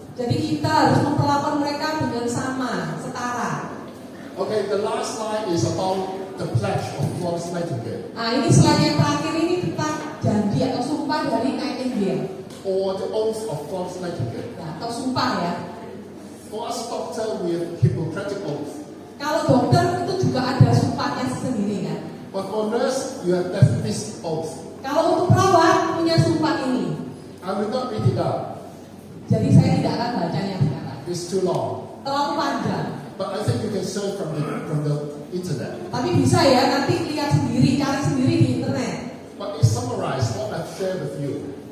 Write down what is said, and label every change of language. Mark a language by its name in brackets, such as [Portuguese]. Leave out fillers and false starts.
[Indonesian] Jadi kita harus memperlakukan mereka dengan sama, setara. [English] Okay, the last slide is about the pledge of Florence Nightingale. [Indonesian] Ini slide yang terakhir ini tentang janji atau sumpah dari Nightingale. [English] Or the oath of Florence Nightingale. [Indonesian] Atau sumpah ya. [English] For us doctor, we have Hippocratic oath. [Indonesian] Kalau dokter itu juga ada sumpahnya sendiri kan. [English] But for nurse, you have Death Fist oath. [Indonesian] Kalau untuk perawat punya sumpah ini. [English] I will not read it out. [Indonesian] Jadi saya tidak akan bacanya sekarang. [English] It's too long. [Indonesian] Terlalu panjang. [English] But I think you can search from the internet. [Indonesian] Tapi bisa ya, nanti lihat sendiri, cari sendiri di internet. [English] But it summarized what I've shared with you.